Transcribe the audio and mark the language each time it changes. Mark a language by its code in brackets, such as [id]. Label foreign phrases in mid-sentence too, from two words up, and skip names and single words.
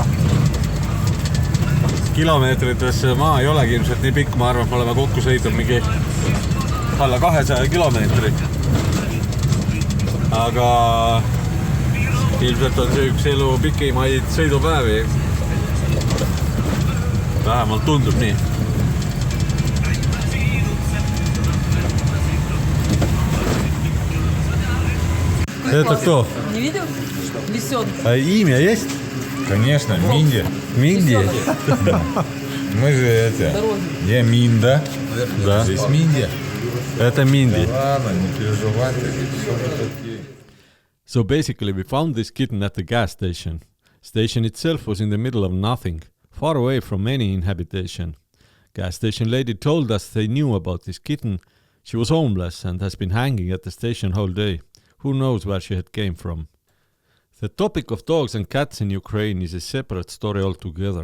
[et] Kilomeetrites maa ei olegi ilmselt nii pikk, ma arvan, et me oleme kokku sõitnud mingi alla 200 kilomeetri. Aga ilmselt on see üks elu pikimaid sõidupäevi. Vähemalt tundub nii. [ru] Это кто? Не видел? Лисенка. А имя есть? Конечно, Минди. Минди? Мы же это... Дороги. Я Минда. Да. Здесь Минди. Это Минди. Ладно, не переживай. Все окей. [en] So basically we found this kitten at the gas station. Station itself was in the middle of nothing, far away from any inhabitation. Gas station lady told us they knew about this kitten. She was homeless and has been hanging at the station whole day. Who knows where she had came from? The topic of dogs and cats in Ukraine is a separate story altogether.